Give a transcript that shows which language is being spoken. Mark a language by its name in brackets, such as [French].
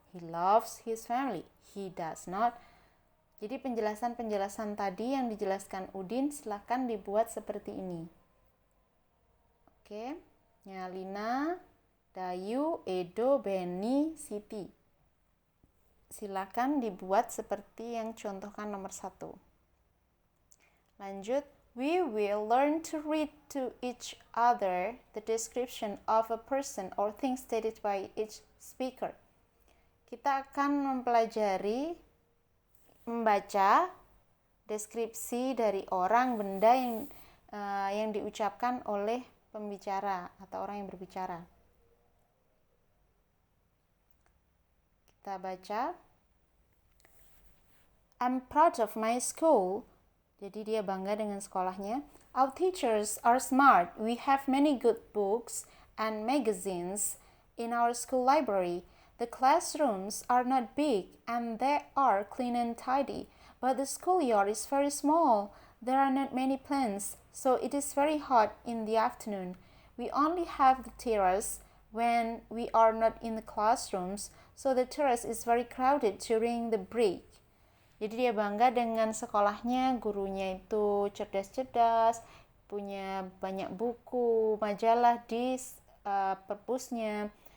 [English] He loves his family. He does not. [Indonesian] Jadi penjelasan-penjelasan tadi yang dijelaskan Udin silahkan dibuat seperti ini. Oke. Lina, Dayu, Edo, Benny, Siti. Silakan dibuat seperti yang contohkan nomor 1. [English] Lanjut, we will learn to read to each other the description of a person or thing stated by each speaker. [Indonesian] Kita akan mempelajari, membaca deskripsi dari orang, benda yang diucapkan oleh pembicara atau orang yang berbicara. Kita baca. [English] I'm proud of my school. [Indonesian] Jadi dia bangga dengan sekolahnya. [English] Our teachers are smart. We have many good books and magazines in our school library. The classrooms are not big and they are clean and tidy, but the schoolyard is very small. There are not many plants, so it is very hot in the afternoon. We only have the terrace when we are not in the classrooms, so the terrace is very crowded during the break. [Indonesian] Jadi dia bangga dengan sekolahnya, gurunya itu cerdas-cerdas, punya banyak buku, majalah di perpusnya.